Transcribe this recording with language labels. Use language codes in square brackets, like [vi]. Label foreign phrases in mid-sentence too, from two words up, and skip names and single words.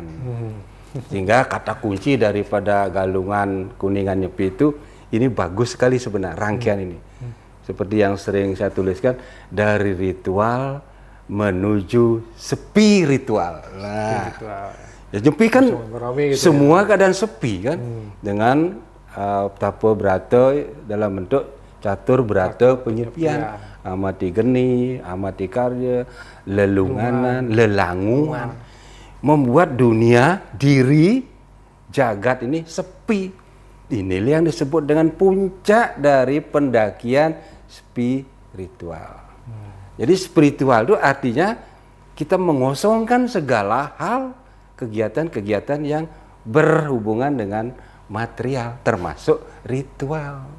[id] Sehingga kata kunci daripada galungan Kuningan Nyepi itu, ini bagus sekali sebenarnya rangkaian ini. Seperti yang sering saya tuliskan, dari ritual menuju spiritual. Nah, ya, Nyepi kan semua keadaan sepi kan, dengan tapa brata dalam bentuk catur brata penyepian, amati geni, amati karya, lelunganan, lelanguan, membuat dunia, diri, jagat ini sepi. Inilah yang disebut dengan puncak dari pendakian spiritual. Jadi spiritual itu artinya kita mengosongkan segala hal, kegiatan-kegiatan yang berhubungan dengan material, termasuk ritual.